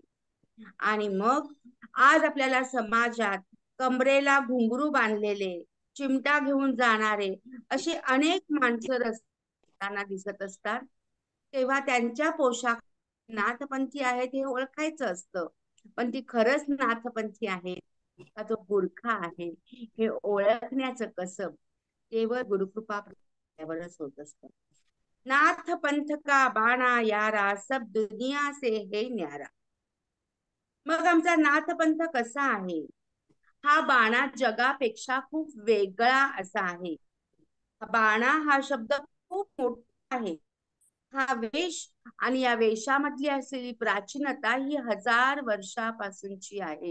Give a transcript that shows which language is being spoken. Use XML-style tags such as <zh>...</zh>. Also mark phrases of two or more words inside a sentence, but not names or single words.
<mr>आणि मग आज आपल्याला समाजात कमरेला घुंगरू बांधलेले, चिमटा घेऊन जाणारे अशी अनेक माणसं रस्त्याना दिसत असतात. तेव्हा त्यांच्या पोशाख नाथपंथी आहेत हे ओळखायचं असतं. पण ती खरंच नाथपंथी आहेत का तो गुरखा आहे हे ओळखण्याचं कसब केवळ गुरुकृपा होत असतं.</mr> <hi>नाथ पंथ का बाणा यारा, सब दुनिया से है न्यारा.</hi> <mr>मग आमचा नाथपंथ कसा आहे? हा बाणा जगापेक्षा खूप वेगळा असा आहे. बाणा हा शब्द खूप मोठा आहे. हा वेश आणि या वेशामधली असलेली प्राचीनता ही 1000 वर्षापासूनची आहे.</mr>